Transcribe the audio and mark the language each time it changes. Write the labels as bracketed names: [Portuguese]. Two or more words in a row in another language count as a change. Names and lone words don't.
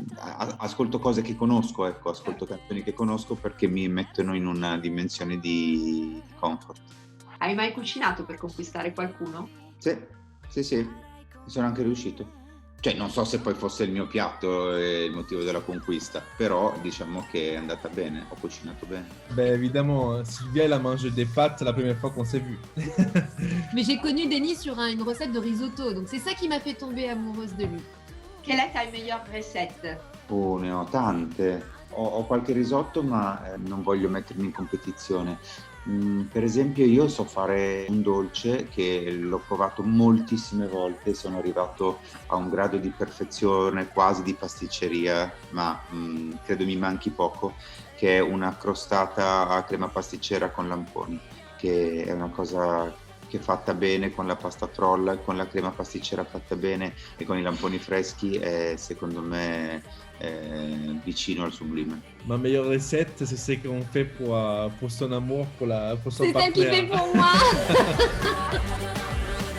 [Italian] Ascolto cose che conosco, ecco, ascolto canzoni che conosco perché mi mettono in una dimensione di comfort. Hai mai cucinato per conquistare qualcuno? Sì, mi sono anche riuscito. Cioè, non so se poi fosse il mio piatto il motivo della conquista, però diciamo che è andata bene, ho cucinato bene. [French] Ben évidemment, Sylvia, elle a mangé des pâtes la première fois qu'on s'est vu. Mais j'ai connu Denis sur une recette de risotto, donc c'est ça qui m'a fait tomber amoureuse de lui. Quelle est ta meilleure recette? [Italian] Oh, ne ho tante. Ho qualche risotto, ma non voglio mettermi in competizione. Per esempio io so fare un dolce che l'ho provato moltissime volte, sono arrivato a un grado di perfezione quasi di pasticceria, ma credo mi manchi poco, che è una crostata a crema pasticcera con lamponi, che è una cosa che fatta bene con la pasta frolla, con la crema pasticcera fatta bene e con i lamponi freschi è secondo me vicino al sublime. [French] Ma meilleure recette, c'est ce qu'on fait pour son amour, pour son C'est ça qui partenaire. fait pour moi.